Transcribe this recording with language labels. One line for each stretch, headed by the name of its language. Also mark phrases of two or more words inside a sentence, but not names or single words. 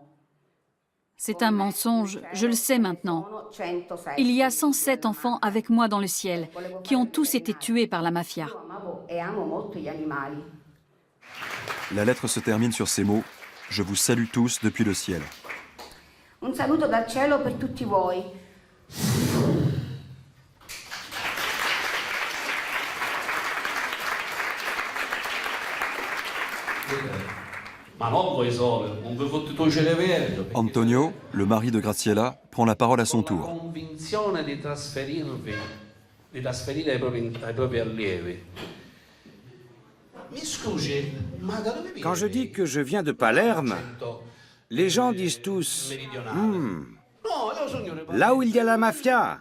French: C'est un mensonge, je le sais maintenant. Il y a 107 enfants avec moi dans le ciel, qui ont tous été tués par la mafia. La lettre se termine sur ces mots « Je vous salue tous depuis le ciel ».
Italian: Un saluto dal cielo per tutti voi.
French: Antonio, le mari de Graziella, prend la parole à son tour. Quand je dis que je viens de Palerme, les gens disent tous là où il y a la mafia.